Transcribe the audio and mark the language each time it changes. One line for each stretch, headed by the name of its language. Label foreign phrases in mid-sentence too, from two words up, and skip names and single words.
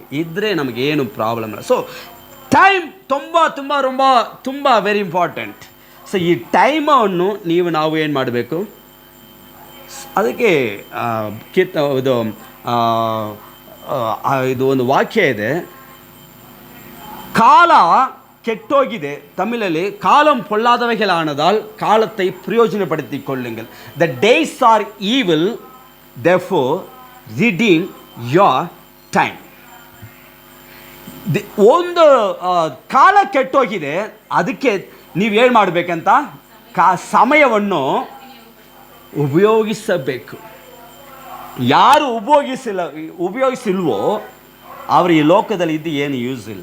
Kannada: ಇದ್ದರೆ ನಮಗೇನು ಪ್ರಾಬ್ಲಮ್ ಇಲ್ಲ.
English: so time
Kannada: ತುಂಬ ತುಂಬ ತುಂಬ ತುಂಬ
English: very important.
Kannada: ಸೊ ಈ ಟೈಮನ್ನು ನಾವು ಏನು ಮಾಡಬೇಕು? ಅದಕ್ಕೆ ಇದು ಒಂದು ವಾಕ್ಯ ಇದೆ, ಕಾಲ கெட்டோகிதே.
Tamil: தமிழிலே காலம் பொல்லாதவைகளானதால் காலத்தை பிரயோஜனப்படுத்திக் கொள்ளுங்கள்.
English: The days are evil, therefore redeem your time.
Kannada: ಒಂದು ಕಾಲ ಕೆಟ್ಟೋಗಿದೆ, ಅದಕ್ಕೆ ನೀವೇನು ಮಾಡಬೇಕಂತ? ಸಮಯವನ್ನು ಉಪಯೋಗಿಸಬೇಕು. ಯಾರು ಉಪಯೋಗಿಸಿಲ್ವೋ ಅವರು ಈ ಲೋಕದಲ್ಲಿ ಇದ್ದು ಏನು ಯೂಸ್ ಇಲ್ಲ.